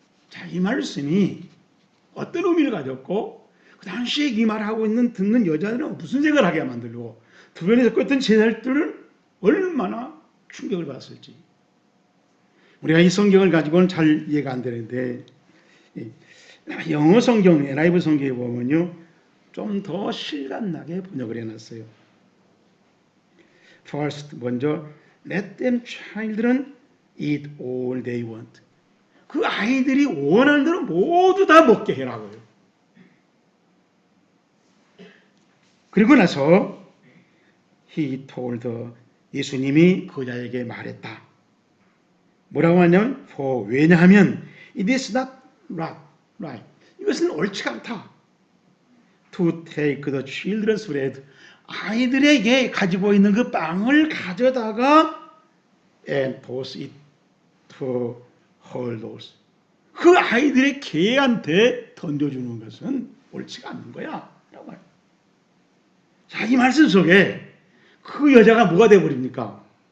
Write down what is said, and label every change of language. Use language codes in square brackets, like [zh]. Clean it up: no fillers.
[ko] 자, 이 말씀이 어떤 의미를 가졌고 그 당시에 이 말을 하고 있는 듣는 여자들은 무슨 생각을 하게 만들고 주변에 듣고 있던 제자들은 얼마나 충격을 받았을지 우리가 이 성경을 가지고는 잘 이해가 안 되는데 영어 성경, NIV 성경에 보면요 좀 더 실감나게 번역을 해놨어요. [en] First, [ko] 먼저 [en] Let them children eat all they want. [ko] 그 아이들이 원하는 대로 모두 다 먹게 해라고요. 그리고 나서 [en] He told her, [ko] 예수님이 그 여자에게 말했다. 뭐라고 하냐면 [en] For, [ko] 왜냐하면 [en] It is not right. [ko] 이것은 옳지 않다. [en] To take the children's bread. [ko] 아이들에게 가지고 있는 그 빵을 가져다가 [en] and toss it to her dolls. [ko] 그 아이들의 개한테 던져주는 것은 옳지가 않는 거야. 라고 말해요. 자, 이 말씀 속에 그 여자가 뭐가 되어버립니까?